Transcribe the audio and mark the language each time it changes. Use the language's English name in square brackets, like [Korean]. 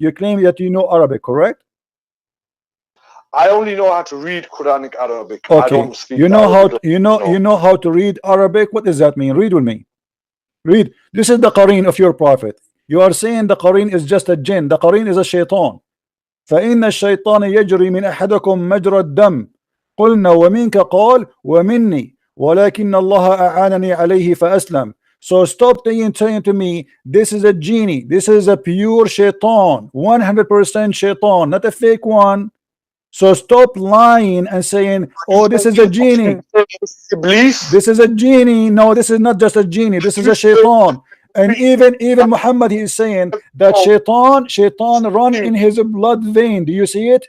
[English] You claim that you know Arabic, correct? I only know how to read Quranic Arabic. Okay. I don't speak you know Arabic. You know how to read Arabic. What does that mean? Read with me. Read. This is the Qur'an of your prophet. You are saying the Qur'an is just a jinn. The Qur'an is a shaitan. [Arabic] فإن الشيطان يجري من أحدكم مجرى الدم قلنا ومنك قال ومني ولكن الله أعانني عليه فأسلم. [English] So stop saying to me this is a genie, this is a pure shaitan, 100% shaitan, not a fake one. So stop lying and saying, oh, this is a genie, this is a genie. No, this is not just a genie, this is a shaitan. And even Muhammad, he is saying that shaitan run in his blood vein. Do you see it?